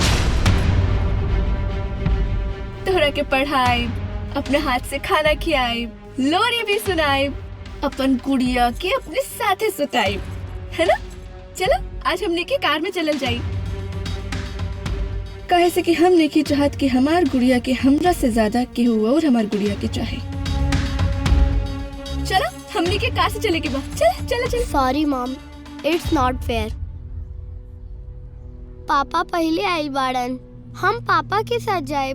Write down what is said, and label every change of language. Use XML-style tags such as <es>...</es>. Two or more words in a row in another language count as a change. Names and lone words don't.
<bho>तोरा के पढ़ाई, अपने हाथ से खाना खियाई, लोरी भी सुनाई, अपन गुड़िया के अपने साथे सुताई, है ना? चलो आज हमने के कार में चलल जाई। कहे से कि हम नहीं चाहत कि हमार गुड़िया के हमरा से ज्यादा केहू और हमार गुड़िया के चाहे। चलो हमने के कार से चले के बाद। चल।</bho> <en>Sorry mom, it's not fair.</en> <bho>पापा पहले आइल बाड़न, हम पापा के साथ जाए।</bho>